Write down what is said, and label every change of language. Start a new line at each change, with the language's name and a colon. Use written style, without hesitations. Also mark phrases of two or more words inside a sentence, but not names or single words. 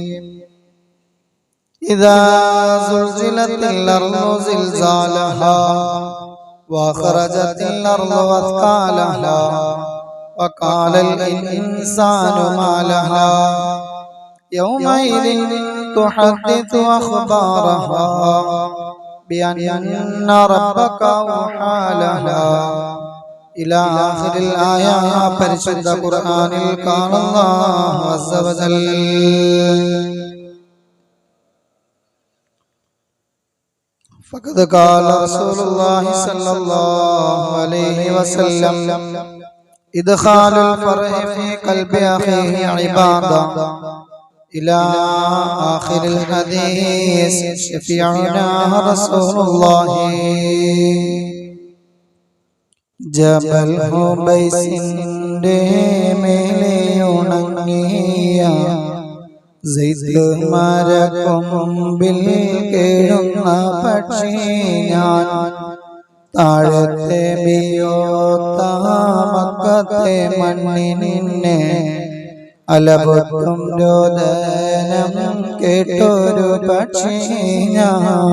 Arabic: إذا زلزلت الأرض زلزالها وأخرجت الأرض أثقالها وقال الإنسان ما لها يومئذ تحدث أخبارها بأن ربك أوحى لها إلى آخر الآية
Malayalam: പരിശുദ്ധ ഖുർആനിൽ
Arabic: قال الله عز وجل فقد قال رسول الله صلى الله عليه وسلم إدخال الفرح في قلب أخيه عبادة إلى آخر الحديث شفيعنا رسول الله ജബൽ ഹുബൈസിന്റെ
Malayalam: മേലെയുണങ്ങിയ സെയ്ദ് മരക്കൊമ്പിൽ കേഴുന്ന പക്ഷി ഞാൻ താഴത്തെ ബിയോത്ത മക്കത്തെ മണ്ണിനെ അലപൊട്ടും രോദനം കേട്ടൊരു പക്ഷി ഞാൻ